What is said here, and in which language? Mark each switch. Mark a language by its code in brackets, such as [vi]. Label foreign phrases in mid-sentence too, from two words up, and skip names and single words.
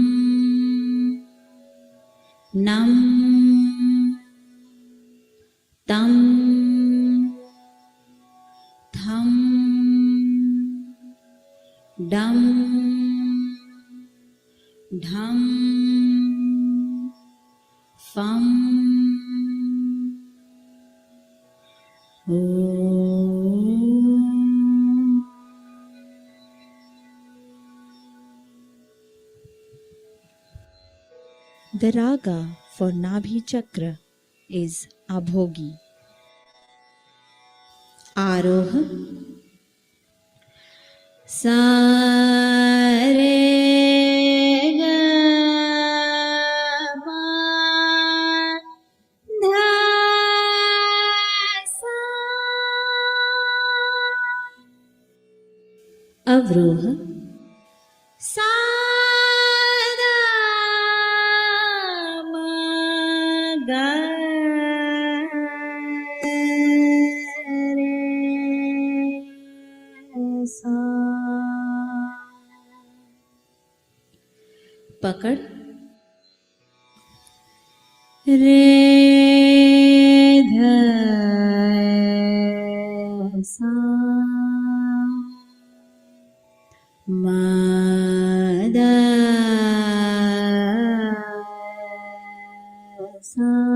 [en] नम तम धम डम ढम फम Om. The raga for Nabhi Chakra is Abhogi. [hi] Aroha Sare ga ma dha sa. Avroha Sada ma ga re sa. पकड़ रे ध सा म द सा